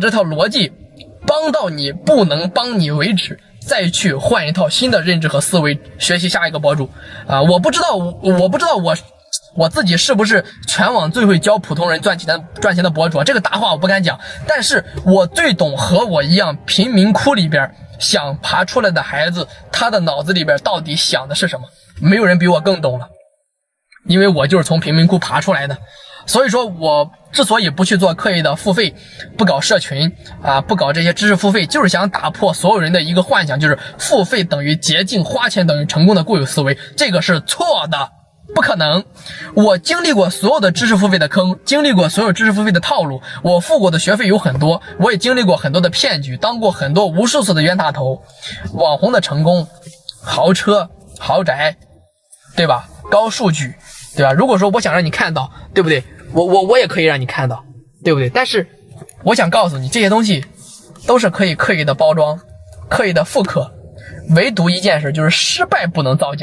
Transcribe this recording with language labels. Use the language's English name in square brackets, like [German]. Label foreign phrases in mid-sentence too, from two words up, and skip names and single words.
[Chinese] 這套邏輯幫到你不能幫你為止，再去換一套新的認知和思維，學習下一個博主我不知道我自己是不是全網最會教普通人賺錢的博主這個大話我不敢講，但是我最懂和我一樣貧民窟裡邊想爬出來的孩子，他的腦子裡邊到底想的是什麼，沒有人比我更懂了，因為我就是從貧民窟爬出來的。所以說我之所以不去做刻意的付費，不搞社群不搞這些知識付費，就是想打破所有人的一個幻想，就是付費等於捷徑，花錢等於成功的固有思維，這個是錯的，不可能。我經歷過所有的知識付費的坑，經歷過所有知識付費的套路，我付過的學費有很多，我也經歷過很多的騙局，當過很多無數次的冤大頭。網紅的成功，豪車豪宅，對吧，高數據，對吧，如果說我想讓你看到，對不對，我也可以讓你看到，對不對，但是我想告訴你，這些東西都是可以刻意的包裝，刻意的複刻，唯獨一件事，就是失敗不能造假。